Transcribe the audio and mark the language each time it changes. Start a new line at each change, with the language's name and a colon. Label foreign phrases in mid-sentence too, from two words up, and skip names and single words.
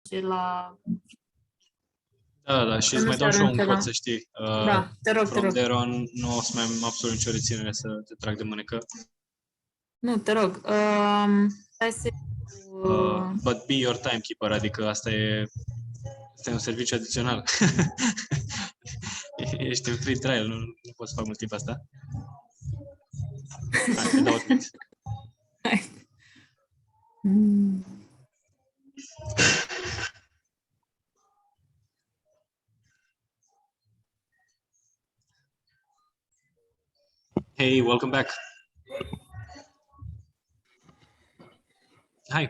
Romanian: la... Da, și îți mai dau și eu un cod, să știi. Da, te rog,
English: From there on,
Romanian: nu o să mai am absolut nicio reținere să te trag de mânecă. Nu, te rog. Hai să...
English: But be your timekeeper,
Romanian: adică asta e un serviciu adițional. Ești în
English: free trial,
Romanian: nu poți să fac mult timp asta. Hai, te dau o tweet.
English: Hey, welcome back. Hi.